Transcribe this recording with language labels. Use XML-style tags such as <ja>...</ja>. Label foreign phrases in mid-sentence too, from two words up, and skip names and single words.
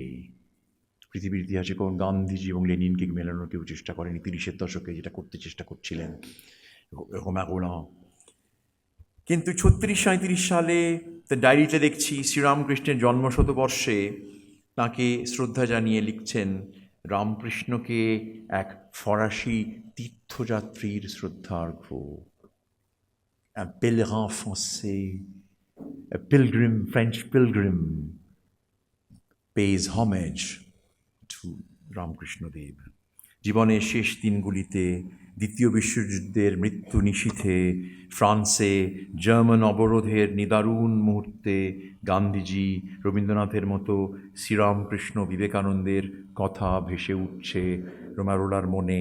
<bn>পৃথিবীর ইতিহাসে কোন গান্ধীজি এবং লেনিনকে মেলানোর কেউ চেষ্টা করেনি 30-এর দশকে, যেটা করতে চেষ্টা করছিলেন রোলা। কিন্তু 36-37 সালে তার ডায়েরিতে দেখছি শ্রীরামকৃষ্ণের জন্মশতবর্ষে তাঁকে শ্রদ্ধা জানিয়ে লিখছেন রামকৃষ্ণকে এক ফরাসি তীর্থযাত্রীর শ্রদ্ধার্ঘ।</bn> <fr>Un pèlerin français,</fr> <en>a pilgrim, French pilgrim, pays homage to রামকৃষ্ণদেব।</en> <bn>জীবনের শেষ দিনগুলিতে, দ্বিতীয় বিশ্বযুদ্ধের মৃত্যু নিশীথে, ফ্রান্সে জার্মান অবরোধের নিদারুণ মুহূর্তে গান্ধীজি, রবীন্দ্রনাথের মতো শ্রীরামকৃষ্ণ, বিবেকানন্দের কথা ভেসে উঠছে রোমারোলার মনে।</bn>